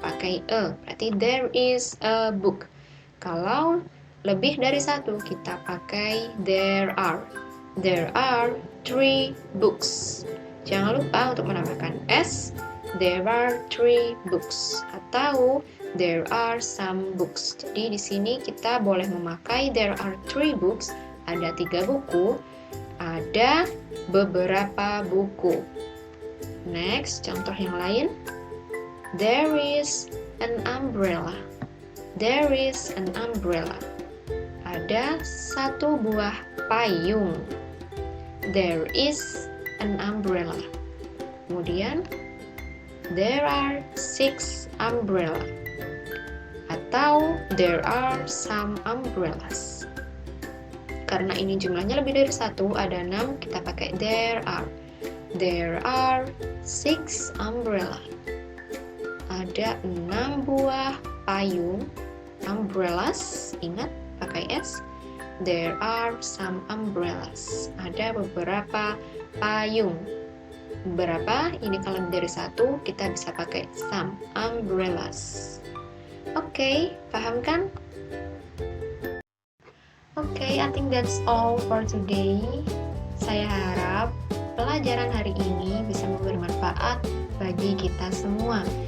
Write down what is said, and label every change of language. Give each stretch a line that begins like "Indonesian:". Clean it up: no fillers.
Indonesian: pakai a, berarti
English: there is a book.
Indonesian: Kalau lebih dari satu, kita pakai there are.
English: There are 3 books. Jangan lupa untuk menambahkan s, there are 3 books, atau there are some books.
Indonesian: Jadi di sini kita boleh memakai
English: there are 3 books,
Indonesian: ada 3 buku, ada beberapa buku.
English: Next,
Indonesian: contoh yang lain.
English: There is an umbrella. There is an umbrella.
Indonesian: Ada satu buah payung.
English: There is an umbrella. Kemudian, there are 6 umbrella. Atau there are some umbrellas.
Indonesian: Karena ini jumlahnya lebih dari satu, ada 6, kita pakai
English: there are. There are 6 umbrella.
Indonesian: Ada 6 buah payung. Umbrellas, ingat pakai s.
English: There are some umbrellas.
Indonesian: Ada beberapa payung. Berapa? Ini kalau lebih dari satu, kita bisa pakai
English: some umbrellas.
Indonesian: Oke, paham kan?
English: Oke, I think that's all for today.
Indonesian: Saya harap pelajaran hari ini bisa memberi manfaat bagi kita semua.